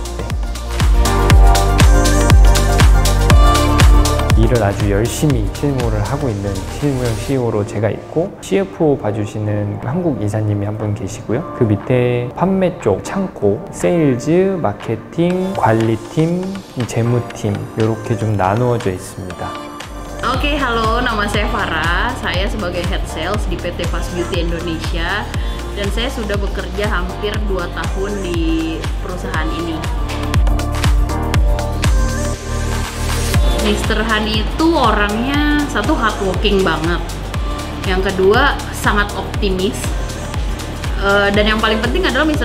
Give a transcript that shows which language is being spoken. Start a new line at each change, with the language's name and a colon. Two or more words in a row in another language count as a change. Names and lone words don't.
Korean: 일을 아주 열심히 실무를 하고 있는 실무형 CEO로 제가 있고, CFO 봐주시는 한국 이사님이 한 분 계시고요. 그 밑에 판매 쪽, 창고, 세일즈, 마케팅, 관리팀, 재무팀 이렇게 좀 나누어져 있습니다.
Indonesian: Oke, halo, nama saya Farah. Saya sebagai
English: Head Sales
Indonesian: di PT Fast Beauty Indonesia, dan saya sudah bekerja hampir 2 tahun di perusahaan ini. Mr. Hani itu orangnya satu hardworking banget, yang kedua sangat optimis, dan yang paling penting adalah Mr.